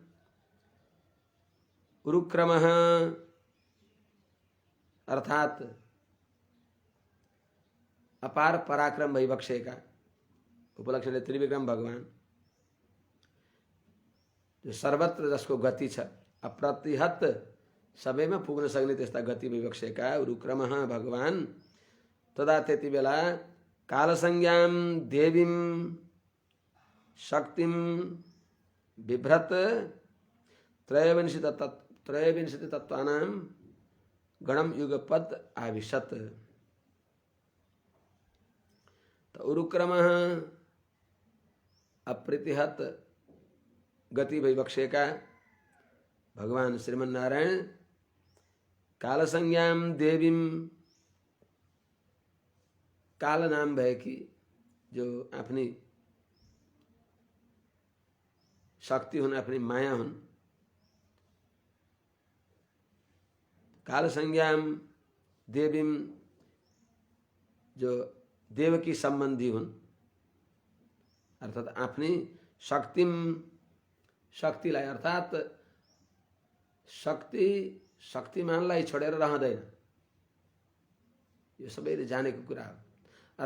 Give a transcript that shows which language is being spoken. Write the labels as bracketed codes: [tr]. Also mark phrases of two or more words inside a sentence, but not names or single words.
[ne] उरुक्रमः अर्थात अपार पराक्रम भइबक्सेका उपलक्षणले त्रिविक्रम भगवान जो सर्वत्र जसको गति छ अप्रतिहत सबैमा पुग्न सक्ने त्यस्ता गति भइबक्सेका उरुक्रमः भगवान तदा त्यति बेला [sa] कालसंज्ञां देवीं शक्तिं बिभ्रत त्रयोविंशति तत्वानां गणम युगपद आविशत। [ne] तो उरुक्रमः अप्रतिहत गति भइबक्सेका भगवान श्रीमन्नारायण [sa] कालसंज्ञां देवीं [ne] काल नाम भएकी जो आफ्नी शक्ति हुन् आफ्नी माया हुन् [sa] कालसंज्ञां देवीं [ne] जो देवकी सम्बन्धी हुन् अर्थात आफ्नी शक्तिलाई अर्थात शक्तिमानलाई छोडेर रहँदैन यो सबैले जानेको कुरा हो।